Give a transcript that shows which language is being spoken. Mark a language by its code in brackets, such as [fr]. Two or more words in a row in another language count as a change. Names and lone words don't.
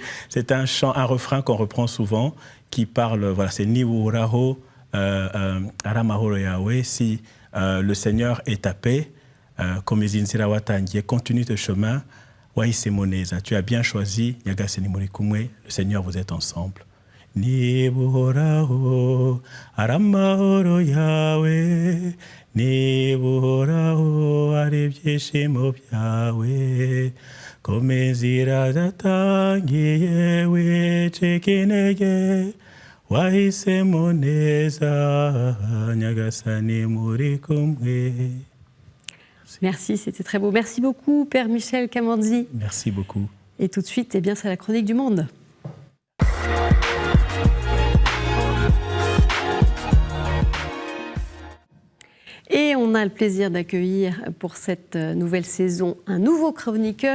[fr] C'est un chant, un refrain qu'on reprend souvent, qui parle, c'est [rw] Niwuraho Aramahoro [fr] Yahweh. Si le Seigneur est ta paix, comme [rw] Ezinzira Watangiye, [fr] continue tes chemins. Wahisemoneza, tu as bien choisi. [rw] Yagaseni Murikumwe, [fr] le Seigneur, vous êtes ensemble. [rw] Niwuraho Aramahoro Yahweh. Nibuhoraho ari ibyishimo byawe komeza inzira zatangiye wicika intege wahisemo neza nyagasani muri kumwe. [fr] Merci, c'était très beau. Merci beaucoup, Père Michel Kamandzi. Merci beaucoup. Et tout de suite, c'est la chronique du monde. Et on a le plaisir d'accueillir pour cette nouvelle saison un nouveau chroniqueur.